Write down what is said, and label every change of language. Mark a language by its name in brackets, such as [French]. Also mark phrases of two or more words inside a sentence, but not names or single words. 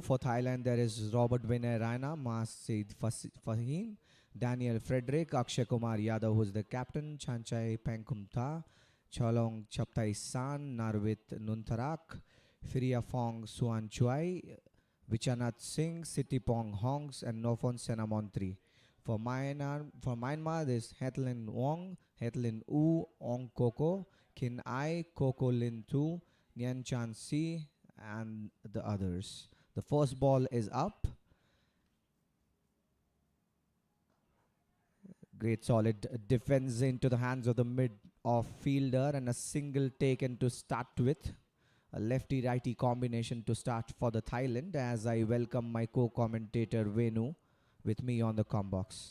[English] For Thailand, there is Robert Vinay Raina, Masid Fahim, Daniel Frederick, Akshay Kumar Yadav, who's the captain, Chanchai Pengkumta, Cholong Chaptai San, Narvit Nuntarak, Firia Fong Suan Chuai, Vichanath Singh, Sitipong Hongs, and Nofon Senamontri. For Myanmar, there's Hetlin Wong, Hetlin U, Ong Koko, Kin Ai, Koko Lin Tu, Nyan Chan Si, and the others. The first ball is up. Great solid defense into the hands of the mid-off fielder and a single taken to start with. A lefty-righty combination to start for the Thailand as I welcome my co-commentator Venu with me on the combox.